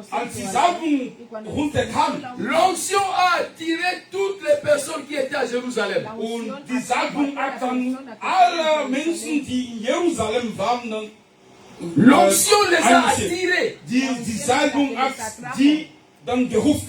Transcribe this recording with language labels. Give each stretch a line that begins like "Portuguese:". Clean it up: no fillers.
German: Als die Salbung runterkam
French: l'onction a attiré toutes les personnes qui étaient à Jérusalem.
German: und die Salbung hat dann alle Menschen, die in Jerusalem waren, dann
French: L'onction les a
German: angezogen.
French: attirés.
German: Die Salbung hat die dann gerufen.